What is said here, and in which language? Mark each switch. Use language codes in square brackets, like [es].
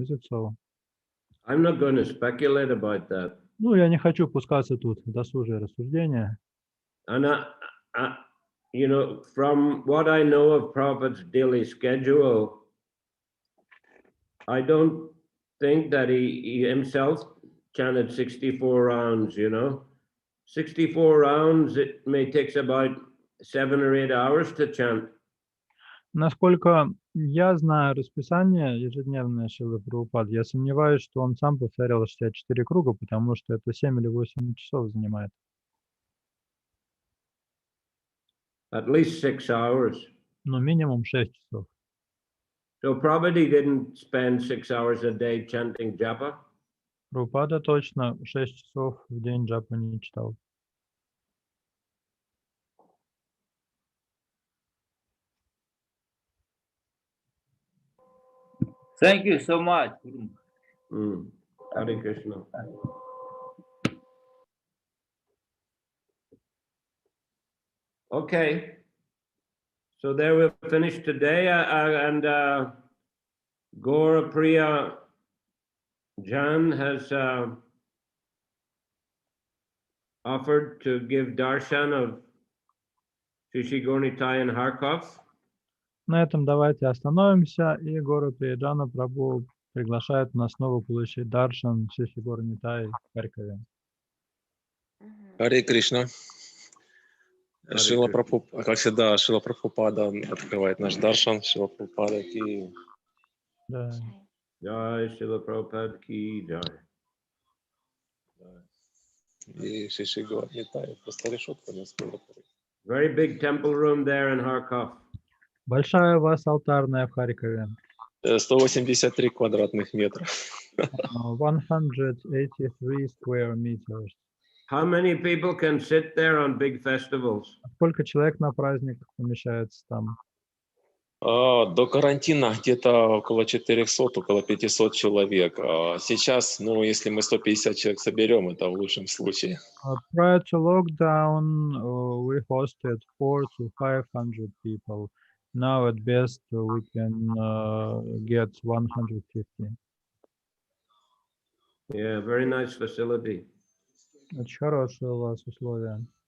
[en] Is it so? I'm not going to speculate about that. [ru] Ну, я не хочу пускаться тут в досужие рассуждения. [en] And you know, from what I know of Prabhupada's daily schedule, I don't think that he himself chanted 64 rounds, you know. 64 rounds, it may take about 7 or 8 hours to chant. [ru] Насколько я знаю расписание ежедневное Шрилы Прабхупады, я сомневаюсь, что он сам повторял 64 круга, потому что это 7 или 8 часов занимает. [en] At least 6 hours. [ru] Ну, минимум 6 часов. [en] So Prabhupada didn't spend 6 hours a day chanting japa. [ru] Прабхупада точно 6 часов в день джапа не читал. [en] Thank you so much. Hare Krishna. Okay. So there we'll finish today, and Gaura Priya Jan has offered to give darshan of Shri Gaurnitai in Kharkov. На этом давайте остановимся, и Гора Приджана Прабху приглашает нас снова получить даршан Шри Gaurnitai в Харькове. [ru] Харе Кришна. Шрила Прабхупада, как всегда, Шрила Прабхупада открывает наш даршан. [hi] Шрила Прабхупада ки. [ru] Да. [hi] Jai Srila Prabhupada ki jai. [ru] И Шри Gaurnitai просто решетка не скоро. [en] Very big temple room there in Kharkov. [ru] Большая у вас алтарная в Харькове. 183 квадратных метра. [en] 183 square meters. How many people can sit there on big festivals? [ru] Сколько человек на праздниках помещается там? До карантина где-то около 400, около 500 человек. Сейчас, если мы 150 человек соберем, это в лучшем случае. [en] Prior to lockdown, we hosted 400 to 500 people. Now at best we can get 150. Yeah, very nice facility [ru] Очень хорошие у вас условия.